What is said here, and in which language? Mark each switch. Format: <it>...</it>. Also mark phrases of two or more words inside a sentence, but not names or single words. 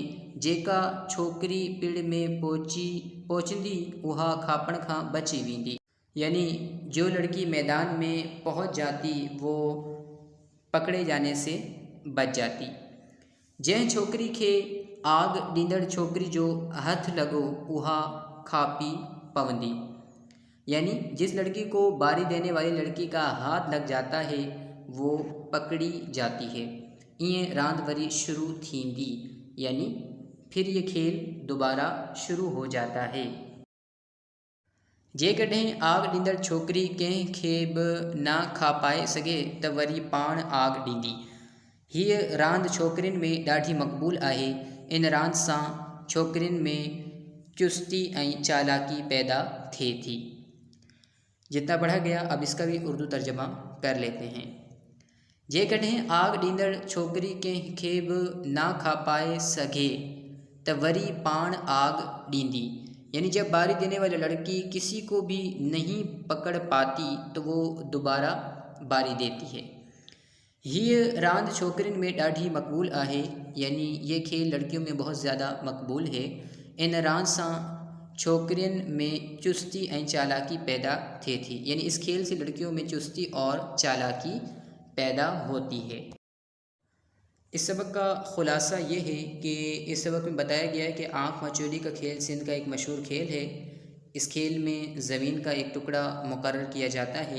<sd>जेका छोकरी पिड़ में पहुंचंदी उहा खापण खां बची वेंदी,</sd> <ur>یعنی جو لڑکی میدان میں پہنچ جاتی وہ پکڑے جانے سے بچ جاتی.</ur> <sd>जंहिं छोकरी खे आग ॾींदड़ छोकरी जो हथ लॻो उहा खापी पवंदी,</sd> <ur>یعنی جس لڑکی کو باری دینے والی لڑکی کا ہاتھ لگ جاتا ہے وہ پکڑی جاتی ہے.</ur> <sd>ईअं रांदि वरी शुरू थींदी,</sd> <ur>یعنی پھر یہ کھیل دوبارہ شروع ہو جاتا ہے.</ur> <sd>जेकॾहिं आग ॾींदड़ छोकरी कंहिं खे बि न खा पाए सघे त वरी पाण आग ॾींदी। हीअ रांदि छोकिरियुनि में ॾाढी मक़बूल आहे। इन रांदि सां छोकिरियुनि में चुस्ती ऐं चालाकी पैदा थिए थी।</sd> <ur>جتنا پڑھا گیا اب اس کا بھی اردو ترجمہ کر لیتے ہیں.</ur> <sd>जेकॾहिं आग ॾींदड़ छोकिरी कंहिं खे बि न खा पाए सघे त वरी पाण आग ॾींदी,</sd> <ur>یعنی جب باری دینے والی لڑکی کسی کو بھی نہیں پکڑ پاتی تو وہ دوبارہ باری دیتی ہے.</ur> <sd>हीअ रांदि छोकिरियुनि में ॾाढी मक़बूल आहे,</sd> <ur>یعنی یہ کھیل لڑکیوں میں بہت زیادہ مقبول ہے.</ur> <sd>इन रांदि सां छोकिरियुनि में चुस्ती ऐं चालाकी पैदा थिए थी,</sd> <ur>یعنی اس کھیل سے لڑکیوں میں چستی اور چالاکی پیدا ہوتی ہے. اس سبق کا خلاصہ یہ ہے کہ اس سبق میں بتایا گیا ہے کہ آنکھ مچولی کا کھیل سندھ کا ایک مشہور کھیل ہے. اس کھیل میں زمین کا ایک ٹکڑا مقرر کیا جاتا ہے.</ur>